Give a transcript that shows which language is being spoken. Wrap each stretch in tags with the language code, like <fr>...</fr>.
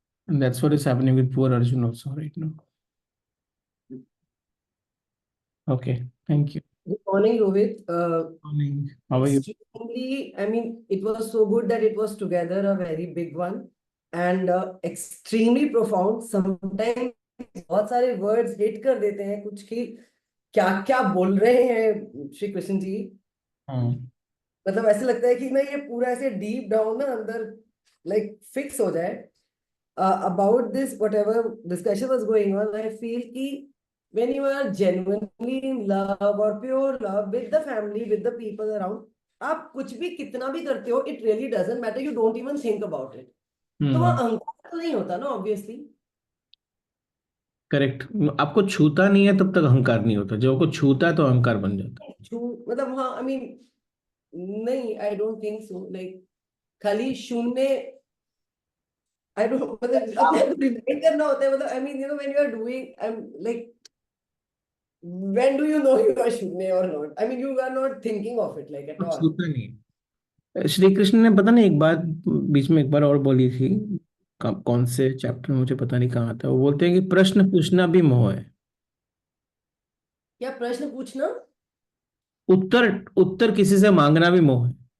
<en>And that's what is happening with poor Arjun also right now. Okay, thank you. Good morning, Rohit. Morning. How are you? Extremely, I mean, it was so good that it was together a very big one and extremely profound. Sometimes</en> <hi>बहुत सारे words hit कर देते हैं कुछ कि क्या क्या बोल रहे हैं श्री कृष्ण जी. मतलब ऐसे लगता है कि ना ये पूरा ऐसे deep down ना अंदर like fix हो जाए.</hi> <en>About this whatever discussion was going on, I feel कि when you are genuinely in love or pure love with the family, with the people around,</en> <hi>आप कुछ भी कितना भी करते हो,</hi> <en>it really doesn't matter. You don't even think about it.</en> <hi>तो वहाँ अहंकार तो नहीं होता ना, obviously.</hi> <en>Correct.</en> <hi>आपको छूता नहीं है तब तक अहंकार नहीं होता. जब आपको छूता है तो अहंकार बन जाता है.</hi> <en>मतलब हाँ, I mean, नहीं, I don't think so.</en> <hi>Like खाली शून्य,</hi> <en>I don't,</en> <hi>मतलब अपने आप को remind करना होता है.</hi> <en>मतलब I mean, you know, when you are doing, I'm like, when do you know you are शून्य or not? I mean, you are not thinking of it like at all.</en> <hi>छूता नहीं है. श्री कृष्ण ने पता नहीं एक बात बीच में एक बार और बोली थी, कौन से चैप्टर में मुझे पता नहीं कहाँ था. वो बोलते हैं कि प्रश्न पूछना भी मोह है. क्या प्रश्न पूछना? उत्तर उत्तर किसी से मांगना भी मोह है.</hi>